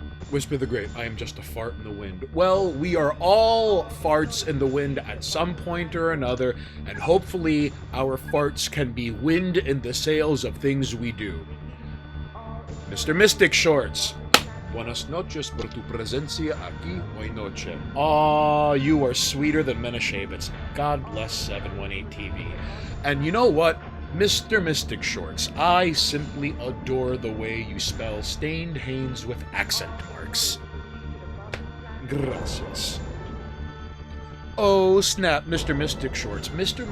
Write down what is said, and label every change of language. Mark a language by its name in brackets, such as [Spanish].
[English] Whisper the Great, I am just a fart in the wind. Well, we are all farts in the wind at some point or another, and hopefully our farts can be wind in the sails of things we do. Mr. [Spanish] Mystic Shorts, buenas noches por tu presencia aquí hoy noche. [English] Aw, you are sweeter than Menashavitz. God bless 718 TV. And you know what? Mr. Mystic Shorts, I simply adore the way you spell stained Hanes with accent marks. Gracias. Oh, snap, Mr. Mystic Shorts. Mr.